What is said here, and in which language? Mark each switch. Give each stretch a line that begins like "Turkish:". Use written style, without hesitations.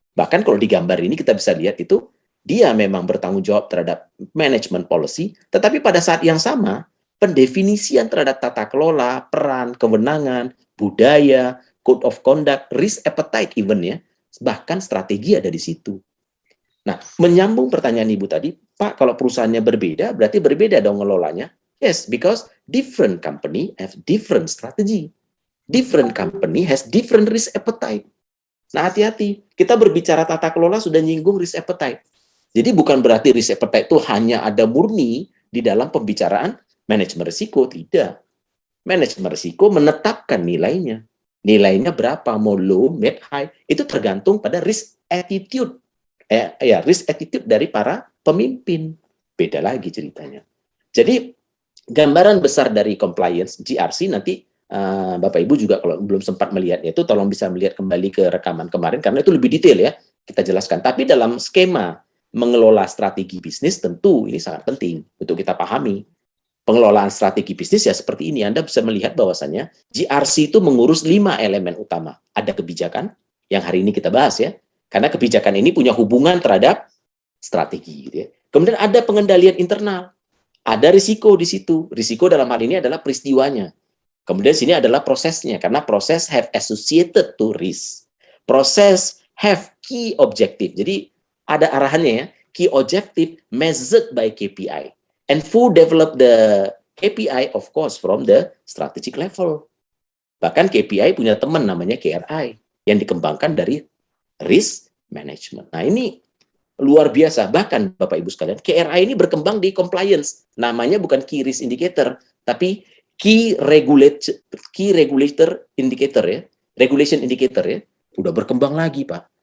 Indonesian: Bahkan kalau di gambar ini kita bisa lihat itu, dia memang bertanggung jawab terhadap management policy, tetapi pada saat yang sama, pendefinisian terhadap tata kelola, peran, kewenangan, budaya, code of conduct, risk appetite even ya, bahkan strategi ada di situ. Nah, menyambung pertanyaan Ibu tadi, Pak, kalau perusahaannya berbeda, berarti berbeda dong ngelolanya.
English: Yes, because different company have different strategy. Different company has different risk appetite.
Indonesian: Nah, hati-hati. Kita berbicara tata kelola sudah nyinggung risk appetite. Jadi bukan berarti risk appetite itu hanya ada murni di dalam pembicaraan manajemen risiko. Tidak. Manajemen risiko menetapkan nilainya. Nilainya berapa, mau low, mid, high. Itu tergantung pada risk attitude. Risk attitude dari para pemimpin. Beda lagi ceritanya. Jadi, gambaran besar dari compliance GRC nanti Bapak Ibu juga kalau belum sempat melihatnya itu tolong bisa melihat kembali ke rekaman kemarin karena itu lebih detail ya kita jelaskan. Tapi dalam skema mengelola strategi bisnis tentu ini sangat penting untuk kita pahami. Pengelolaan strategi bisnis ya seperti ini. Anda bisa melihat bahwasannya GRC itu mengurus 5 elemen utama. Ada kebijakan yang hari ini kita bahas ya. Karena kebijakan ini punya hubungan terhadap strategi gitu ya. Kemudian ada pengendalian internal. Ada risiko di situ. Risiko dalam hal ini adalah peristiwanya. Kemudian sini adalah prosesnya, karena proses
English: have associated to risk. Proses have key objective.
Indonesian: Jadi ada arahannya ya,
English: key objective measured by KPI. And who develop the KPI, of course, from the strategic level.
Indonesian: Bahkan KPI punya teman namanya KRI, yang dikembangkan dari risk management. Nah ini luar biasa. Bahkan Bapak Ibu sekalian, KRI ini berkembang di compliance. Namanya bukan key risk indicator, tapi key regulator indicator ya, regulation indicator ya, udah berkembang lagi Pak.